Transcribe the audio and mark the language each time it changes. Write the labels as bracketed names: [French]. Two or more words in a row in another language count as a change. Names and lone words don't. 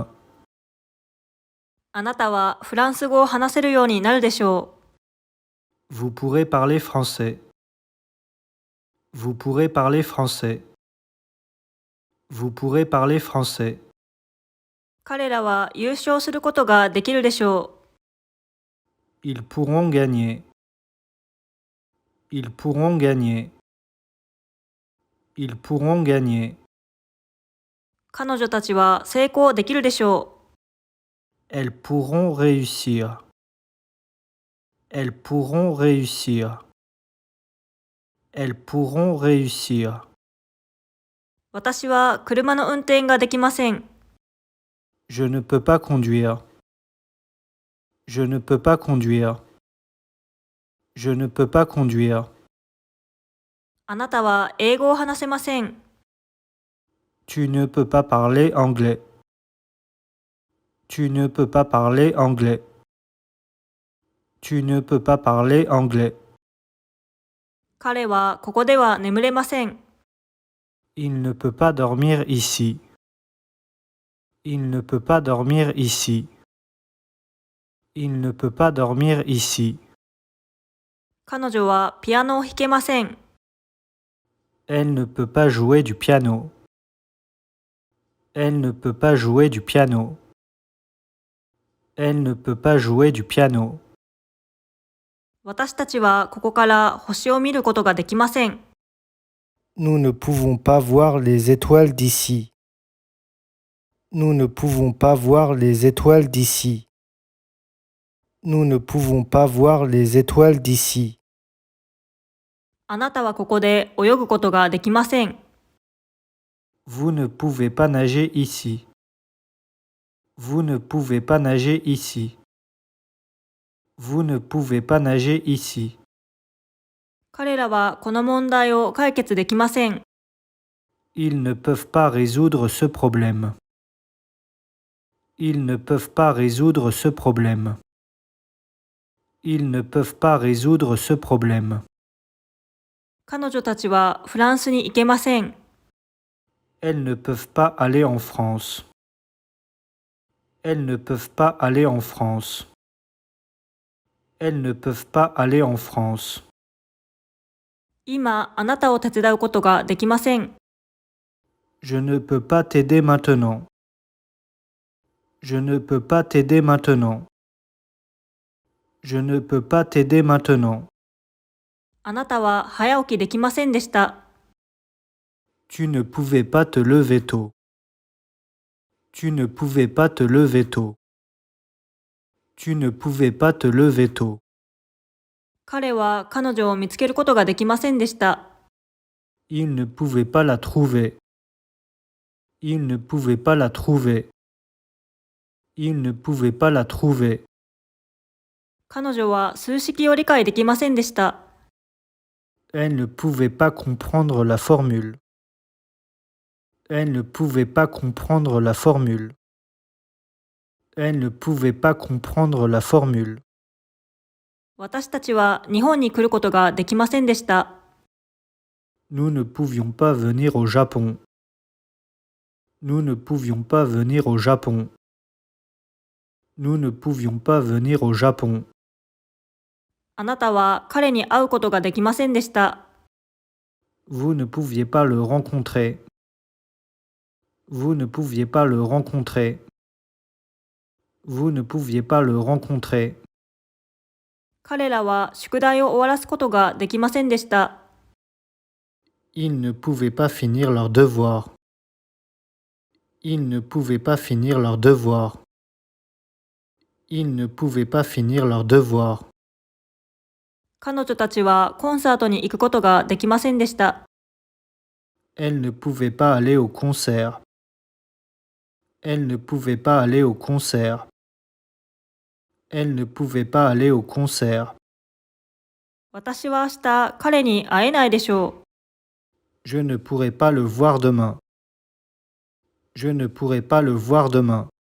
[Japanese] あなたはフランス語を話せるようになるでしょう。 [French] Vous pourrez parler français. Vous pourrez parler français. Vous pourrez parler français. [Japanese] 彼らは優勝することができるでしょう。 [French] Ils pourront gagner. Ils pourront gagner. Ils pourront gagner. [Japanese] 彼女たちは成功できるでしょう。 [French] Elles pourront réussir. Elles pourront réussir. Elles pourront réussir. [Japanese] 私は車の運転ができません。 [French] Je ne peux pas conduire. Je ne peux pas conduire. Je ne peux pas conduire. [Japanese] あなたは英語を話せません。 [French] Tu ne peux pas parler anglais. Tu ne peux pas parler anglais. Tu ne peux pas parler anglais. [Japanese] 彼はここでは眠れません。 [French] Il ne peut pas dormir ici. Il ne peut pas dormir ici. Il ne peut pas dormir ici. [Japanese] 彼女はピアノを弾けません。 [French] Elle ne peut pas jouer du piano. Elle ne peut pas jouer du piano. Elle ne peut pas jouer du piano. [Japanese] 私たちはここから星を見ることができません。 [French] Nous ne pouvons pas voir les étoiles d'ici. Nous ne pouvons pas voir les étoiles d'ici. Nous ne pouvons pas voir les étoiles d'ici. [Japanese] あなたはここで泳ぐことができません。 [French] Vous ne pouvez pas nager ici. Vous ne pouvez pas nager ici. Vous ne pouvez pas nager ici. [Japanese] 彼らはこの問題を解決できません。 [French] Ils ne peuvent pas résoudre ce problème. Ils ne peuvent pas résoudre ce problème. Ils ne peuvent pas résoudre ce problème. [Japanese] 彼女たちはフランスに行けません。 [French] Elles ne peuvent pas aller en France. Elles ne peuvent pas aller en France. Elles ne peuvent pas aller en France. [Japanese] 今、あなたを手伝うことができません。 [French] Je ne peux pas t'aider maintenant. Je ne peux pas t'aider maintenant. Je ne peux pas t'aider maintenant. [Japanese] あなたは早起きできませんでした。 [French] Tu ne pouvais pas te lever tôt. Tu ne pouvais pas te lever tôt. Tu ne pouvais pas te lever tôt. [Japanese] 彼は彼女を見つけることができませんでした。 [French] Il ne pouvait pas la trouver. Il ne pouvait pas la trouver. Il ne pouvait pas la trouver. [Japanese] 彼女は数式を理解できませんでした。 [French] Elle ne pouvait pas comprendre la formule. Elle ne pouvait pas comprendre la formule. Elle ne pouvait pas comprendre la formule. [Japanese] 私たちは日本に来ることができませんでした。 [French] Nous ne pouvions pas venir au Japon. Nous ne pouvions pas venir au Japon. Nous ne pouvions pas venir au Japon. [Japanese] あなたは彼に会うことができませんでした。 [French] Vous ne pouviez pas le rencontrer. Vous ne pouviez pas le rencontrer. Vous ne pouviez pas le rencontrer. [Japanese] 彼らは宿題を終わらすことができませんでした。 [French] Ils ne pouvaient pas finir leurs devoirs. Ils ne pouvaient pas finir leurs devoirs. Ils ne pouvaient pas finir leurs devoirs. [Japanese] 彼女たちはコンサートに行くことができませんでした。 [French] Elle ne pouvait pas aller au concert. Elle ne pouvait pas aller au concert. Elle ne pouvait pas aller au concert. [Japanese] 私は明日彼に会えないでしょう。 [French] Je ne pourrai pas le voir demain. Je ne pourrai pas le voir demain.